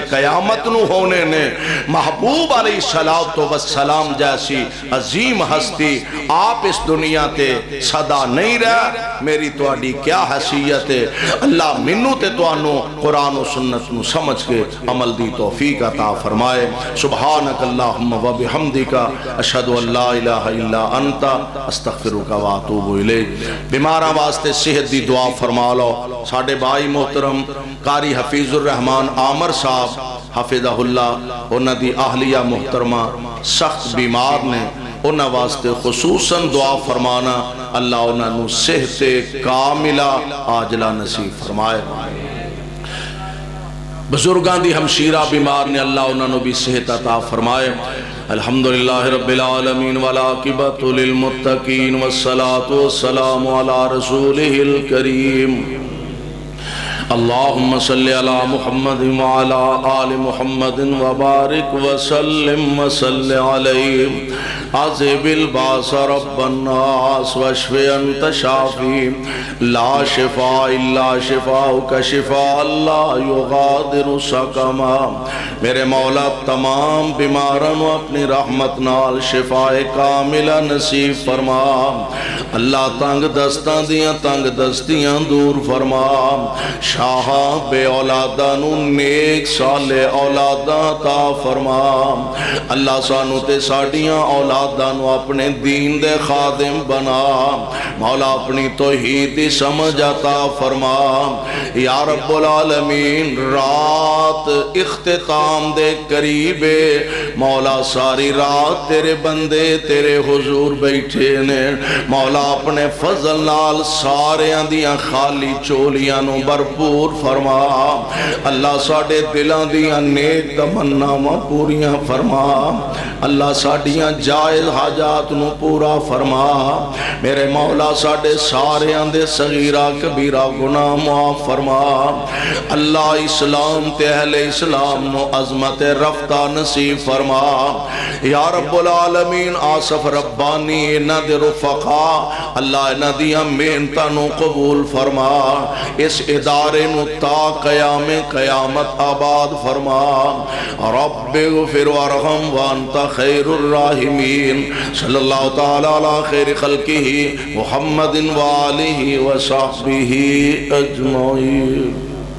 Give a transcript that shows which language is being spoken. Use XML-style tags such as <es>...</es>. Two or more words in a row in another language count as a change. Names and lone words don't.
<pa>قیامت نو ہونے نے محبوب</pa> <ar>علیہ السلام</ar> <pa>جیسی عظیم ہستی آپ اس دنیا تے صدا نہیں رہا میری تو آڈی کیا حیثیت ہے اللہ منو تے تو آنو قرآن و سنت نو سمجھ کے عمل دی توفیق عطا فرمائے</pa> <ar>سبحانک اللہم و بحمدک اشہدو اللہ الہ الا انت استغفرک و اتوب الیک</ar> <pa>بیماراں واسطے صحت دی دعا فرما لو ساڑھے بھائی محترم قاری حفیظ الرحمن عامر صاحب</pa> <ar>حفظہ اللہ</ar> <pa>انہ دی اہلیہ محترمہ سخت بیمار نے انہ واسطے خصوصاً دعا فرمانا اللہ انہ نو صحت کاملہ عاجلہ نصیب فرمائے بزرگان دی ہمشیرہ بیمار نے اللہ انہ نو بھی صحت عطا فرمائے</pa> <ar>الحمدللہ رب العالمین والعاقبۃ للمتقین والصلاة والسلام علی رسولہ الکریم اللہم صلی علی محمد وعلا آل محمد وبارک وسلم وصلی علیہ عذب الباس رب الناس واشف انت شافی لا شفاء الا شفاءک شفاء لا یغادر سقما</ar> <pa>میرے مولا تمام بیماروں اپنی رحمت نال شفاء کاملہ نصیب فرما اللہ تنگ دستاں دیاں تنگ دستیاں دور فرما شاہاں بے اولاداں نو نیک صالح اولاداں عطا فرما اللہ سانو تے ساڈیاں اولاداں نو اپنے دین دے خادم بنا مولا اپنی توحید دی سمجھ عطا فرما</pa> <ar>یا رب العالمین</ar> <pa>رات اختتام دے قریبے مولا ساری رات تیرے بندے تیرے حضور بیٹھے نے مولا اپنے فضل نال سارے دیاں خالی چولیاں نو بھرپور فرما اللہ ساڈے دلاں دیاں نیک تمناواں پوریاں فرما اللہ ساڈیاں جائز حاجات نو پورا فرما میرے مولا ساڈے سارے دے صغیرہ کبیرہ گناہ معاف فرما اللہ اسلام تے اہل اسلام نو عظمت رفتہ نصیب فرما</pa> <ar>یا رب العالمین</ar> <pa>آصف ربانی انہ دے رفقا اللہ انہ دیا محنتاں نو قبول فرما اس ادارے نو تا قیام قیامت آباد فرما</pa> <ar>رب اغفر وارحم وانت خیر الراحمین صلی اللہ تعالی علی خیر خلقہ محمد وآلہ وصحبہ اجمعین</ar>